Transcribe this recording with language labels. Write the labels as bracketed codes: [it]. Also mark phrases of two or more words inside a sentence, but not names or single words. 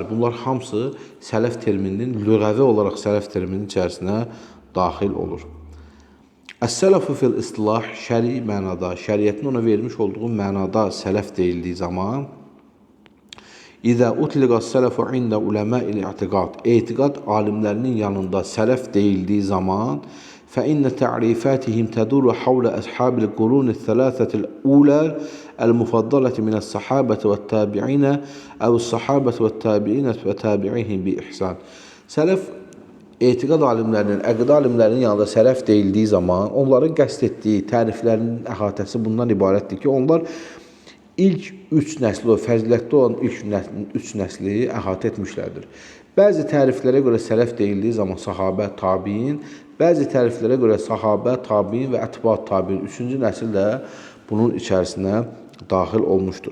[az] bunlar hamısı sələf termininin, lüğəvi olaraq sələf termininin içərisinə daxil olur. [ar] السلف في الاصطلاح [az] şəri mənada, şəriətin ona vermiş olduğu mənada sələf deyildiyi zaman [ar] إذا أطلق السلف عند علماء الاعتقاد, [az] etiqad alimlərinin yanında sələf deyildiyi zaman [ar] فإن تعريفاتهم تدور حول أصحاب القرون الثلاثة الأولى المفضلة من الصحابة والتابعين أو الصحابة والتابعين وتابعيهم بإحسان. [az] Sələf etiqad alimlərinin, əqidə alimlərinin yanında sələf deyildiyi zaman onların qəsd etdiyi təriflərinin əhatəsi bundan ibarətdir ki, onlar ilk 3 nəsli, o fəzilətli olan ilk 3 nəsli əhatə etmişlərdir. Bəzi təriflərə görə sələf deyildiyi zaman sahabə, tabiin, bəzi təriflərə görə sahabə, tabiin və ətba tabiin 3-cü nəsil də bunun içərisinə daxil olmuşdur.